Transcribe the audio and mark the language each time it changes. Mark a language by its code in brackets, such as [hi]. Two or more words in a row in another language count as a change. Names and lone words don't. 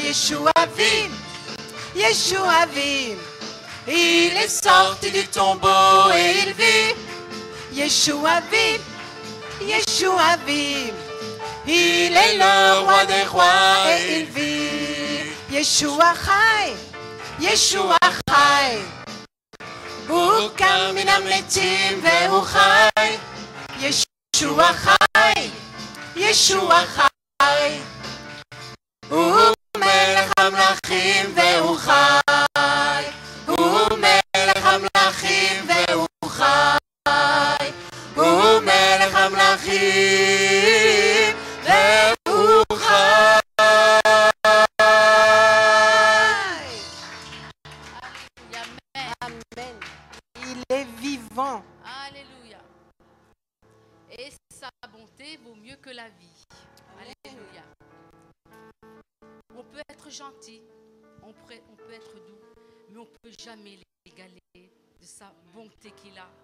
[fr] Yeshua vit, Yeshua vit, il est sorti du tombeau et il vit. Yeshua vit, Yeshua vit, il est le roi des rois et il vit. [he] ישוע חי ישוע חי, הוא קם מן המתים והוא חי. ישוע חי ישוע חי, הוא מלך המלכים והוא חי. הוא מלך המלכים והוא חי. הוא מלך המלכים והוא חי. [fr] Amen. Il est vivant. Alléluia. Et sa bonté vaut mieux que la vie. Alléluia. On peut être gentil, on peut être doux, mais on ne peut jamais l'égaler de sa bonté qu'il a.